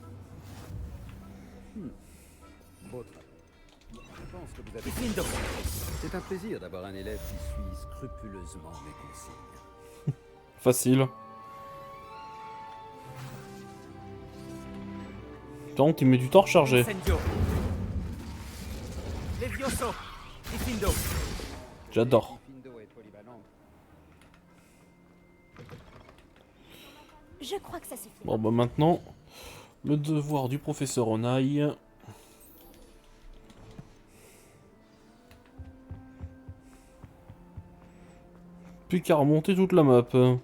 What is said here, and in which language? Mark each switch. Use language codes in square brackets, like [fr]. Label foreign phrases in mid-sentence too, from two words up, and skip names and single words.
[fr] Beau travail. Je pense que vous avez... C'est un plaisir d'avoir un élève qui suit scrupuleusement mes consignes. Facile. Par contre, il met du temps à recharger. Incendio. Levioso. Diffindo. J'adore. Diffindo est polyvalent. Je crois que ça suffit. Bon, bah maintenant, le devoir du professeur Onaï. Plus qu'à remonter toute la map.